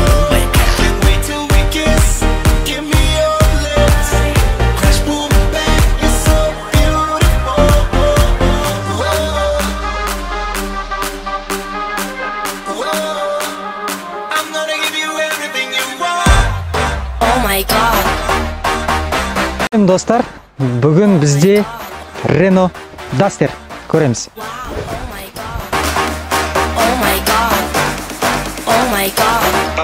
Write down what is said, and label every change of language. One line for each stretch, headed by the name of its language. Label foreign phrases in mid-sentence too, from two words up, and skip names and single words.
English: Can't wait till we kiss, give me your lips. Crash, boom, bang, you're so beautiful. I'm gonna give you everything you want. Oh my god.
Kazakh: Достар, бүгін бізде Renault Duster көреміз.
English: Oh my god. Oh my god. Oh my god.